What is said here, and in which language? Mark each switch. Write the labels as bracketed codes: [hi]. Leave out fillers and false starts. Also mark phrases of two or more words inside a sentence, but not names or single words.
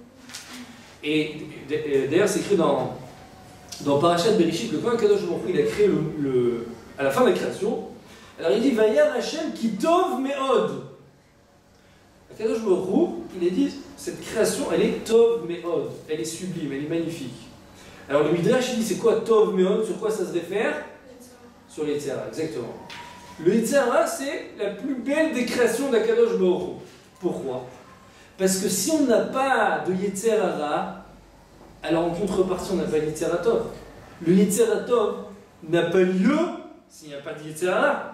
[fr] Et d'ailleurs, c'est écrit dans Parashat Bereshit, que quand [he] קדוש ברוך הוא, [fr] il a créé à la fin de la création, alors il dit [he] וירא השם כי טוב מאד. קדוש ברוך הוא, [fr] il a dit cette création, elle est [he] טוב מאד, [fr] elle est sublime, elle est magnifique. Alors le Midrash, il dit c'est quoi [he] טוב מאד? [fr] Sur quoi ça se réfère? Sur le [he] יצר הרע, [fr] exactement. Le [he] יצר הרע, [fr] c'est la plus belle des créations d' [he] הקדוש ברוך הוא. [fr] Pourquoi? Parce que si on n'a pas de [he] יצר הרע, [fr] alors en contrepartie, on n'a pas de [he] יצר הרע טוב. [fr] Le [he] יצר הרע טוב [fr] n'a pas lieu s'il n'y a pas de [he] יצר הרע.